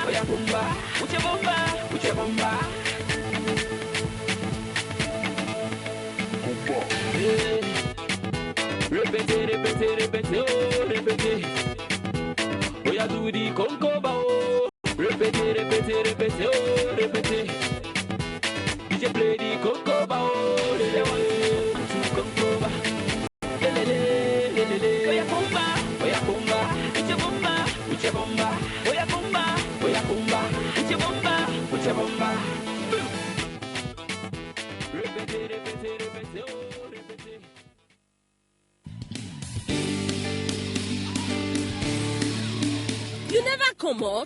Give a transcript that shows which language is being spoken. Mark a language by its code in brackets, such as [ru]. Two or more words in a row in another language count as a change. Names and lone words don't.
[fr] bomba, uche bomba, uche bomba. Répétez, répétez, répétez, oh, répétez. [pcm] Oya do the conco bao. [fr] Répétez, répétez, répétez, oh, répétez. [pcm] DJ play the conco bao. Lele one, two conco ba. Lele, lele, oya bomba, uche bomba, uche bomba. Oya bomba, uche bomba, uche bomba. [fr] Répétez, répétez, répétez, oh, répétez. [pcm] You never come out?